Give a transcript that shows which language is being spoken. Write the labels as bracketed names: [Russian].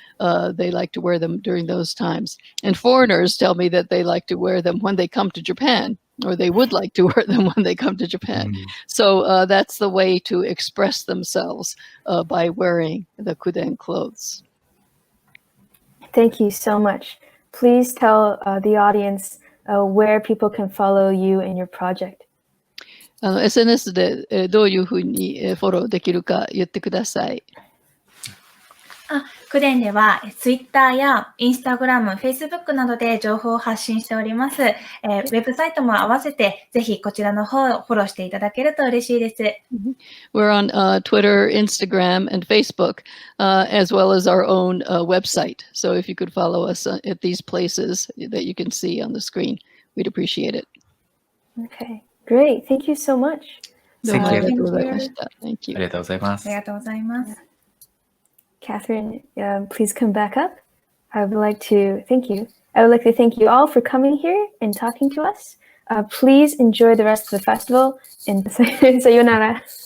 [English] They like to wear them during those times. And foreigners tell me that they like to wear them when they come to Japan, or they would like to wear them when they come to Japan. So that's the way to express themselves by wearing the kuden clothes. Thank you so much. Please tell the audience where people can follow you and your project. [Japanese] SNS でどういうふうにフォローできるか言ってください。クデンではツイッターやインスタグラム、フェイスブックなどで情報を発信しております。ウェブサイトも合わせてぜひこちらの方をフォローしていただけると嬉しいです。 [English] We're on Twitter, Instagram, and Facebook, as well as our own website. So if you could follow us at these places that you can see on the screen, we'd appreciate it. Okay, great. Thank you so much. [Japanese] どうもありがとうございました。 [English] Thank you. [Japanese] ありがとうございます。ありがとうございます。 [English] Catherine, please come back up. I would like to thank you. I would like to thank you all for coming here and talking to us. Please enjoy the rest of the festival and sayonara.